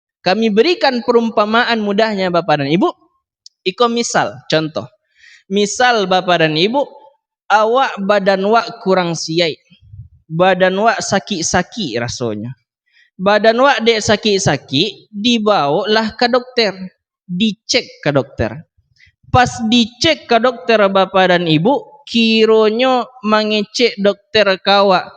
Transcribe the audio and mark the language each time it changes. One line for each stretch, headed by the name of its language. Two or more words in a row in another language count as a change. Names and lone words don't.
Indonesian: Kami berikan perumpamaan mudahnya Bapak dan Ibu.
Minangkabau: Iko misal, contoh. Misal Bapak dan Ibu, awak badan wak kurang siai. Badan wak sakit-sakit rasanya. Badan wak dek sakit-sakit, dibawalah ke dokter.
Indonesian: Dicek ke dokter. Pas dicek ke dokter Bapak dan Ibu, kironyo mengecek dokter kawak.